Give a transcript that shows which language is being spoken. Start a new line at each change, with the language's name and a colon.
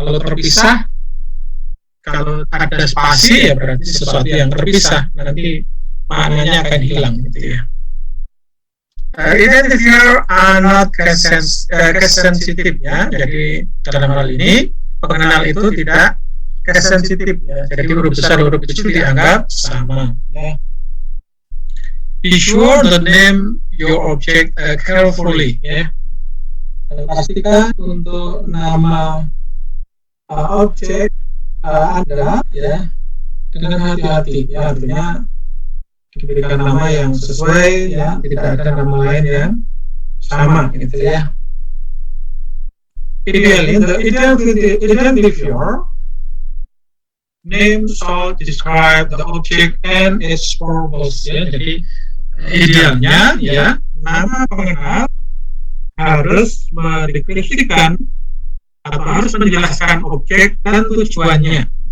Indonesian: Kalau terpisah, kalau ada spasi, ya berarti sesuatu yang terpisah, nanti maknanya akan hilang, gitu ya.
English: Identifier are not case sensitive, ya.
Indonesian: Jadi dalam hal ini pengenal itu tidak case sensitive, ya. Jadi huruf besar huruf kecil dianggap sama, ya.
English: Be sure to name your object carefully, ya.
Indonesian: Pastikan untuk nama objek Anda, ya, dengan hati-hati, ya. Artinya diberikan nama yang sesuai, ya, tidak ada nama lain yang sama, gitu ya.
English: Ideally, the identifier name should describe the object and its purpose, ya.
Indonesian: Jadi idealnya, ya, nama pengenal harus mendeskripsikan atau harus menjelaskan objek dan tujuannya.